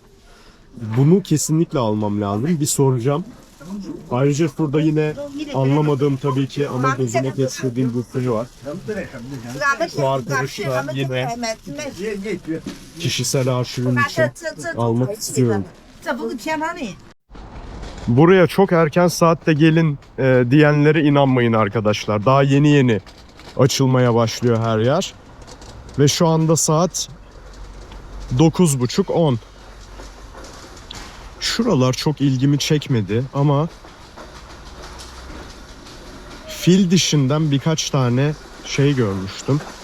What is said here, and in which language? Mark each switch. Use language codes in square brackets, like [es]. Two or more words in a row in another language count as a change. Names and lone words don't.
[tr] Bunu kesinlikle almam lazım. Bir soracağım. Ayrıca şurada yine anlamadığım tabii ki ama gözüme kestirdiğim bir şey var. Şu arkadaşla yine kişisel arşivim için almak istiyorum. [zh] 这不是天堂的。 [tr] Buraya çok erken saatte gelin diyenlere inanmayın arkadaşlar. Daha yeni yeni açılmaya başlıyor her yer. Ve şu anda saat 9.30-10. Şuralar çok ilgimi çekmedi ama fil dişinden birkaç tane şey görmüştüm.